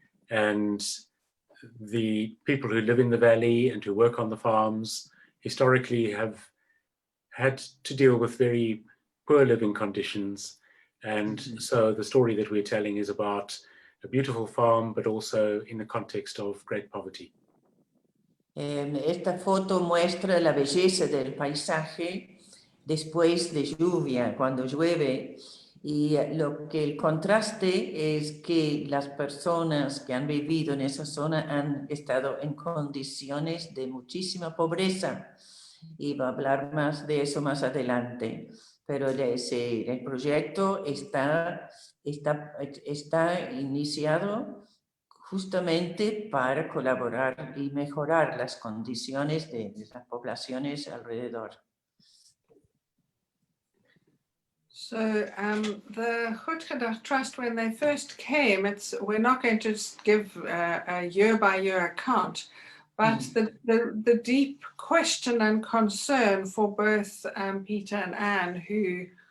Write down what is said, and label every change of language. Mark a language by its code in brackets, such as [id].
[en] And the people who live in the valley and who work on the farms historically have had to deal with very poor living conditions. And so the story that we're telling is about a beautiful farm, but also in the context of great poverty. [es] Esta foto muestra la belleza del paisaje después de lluvia, cuando llueve, y lo que el contraste es que las personas que han vivido en esa zona han estado en condiciones de muchísima pobreza, y va a hablar más de eso más adelante, pero el proyecto está iniciado justamente para colaborar y mejorar las condiciones de las poblaciones alrededor. [en] So the Grootgedacht Trust, when they first came, we're not going to give a year-by-year account, but the deep question and concern for both Peter and Anne, who